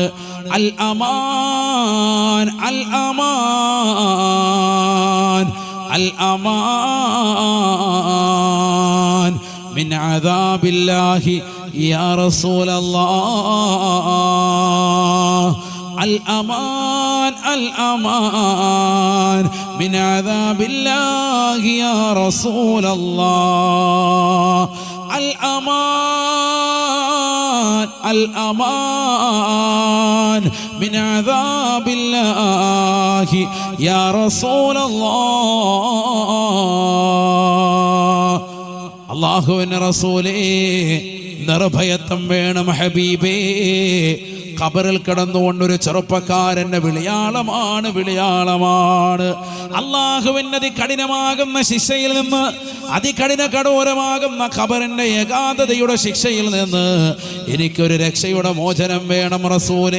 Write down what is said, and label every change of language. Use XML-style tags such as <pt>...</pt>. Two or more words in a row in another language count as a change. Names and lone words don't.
<ar>الأمان الأمان الأمان من عذاب الله يا رسول الله. الأمان الأمان من عذاب الله يا رسول الله. الأمان الأمان من عذاب الله يا رسول الله.</ar> <ml>അല്ലാഹുവിന്റെ റസൂലേ, നിർഭയത്വം വേണം ഹബീബേ. ഖബറിൽ കിടന്നുകൊണ്ടൊരു ചെറുപ്പക്കാരന്റെ വിളിയാളമാണ്. അള്ളാഹുവിന്റെ അതികഠിനമാകുന്ന ശിക്ഷയിൽ നിന്ന്, അതികഠിന കഠോരമാകുന്ന ഖബറിന്റെ ഏകാന്തതയുടെ ശിക്ഷയിൽ നിന്ന് എനിക്കൊരു രക്ഷയുടെ മോചനം വേണം റസൂലേ.</ml>